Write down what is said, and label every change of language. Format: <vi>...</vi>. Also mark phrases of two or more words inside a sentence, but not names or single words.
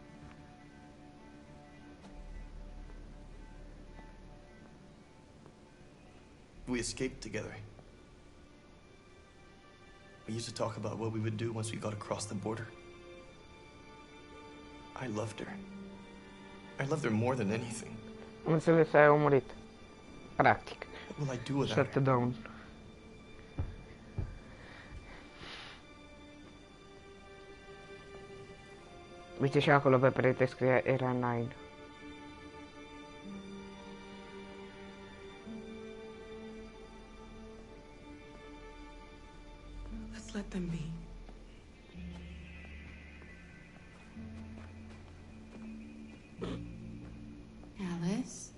<en>We escaped together. We used to talk about what we would do once we got across the border. I loved her. I loved her more than anything.</en> <ro>Am înțeles, ai murit. Practic.</ro> <en>What will I do without her? Shut down.</en> <ro>Uite și acolo pe perete scria era 9.</ro> <en>Let's let them be. Alice?</en>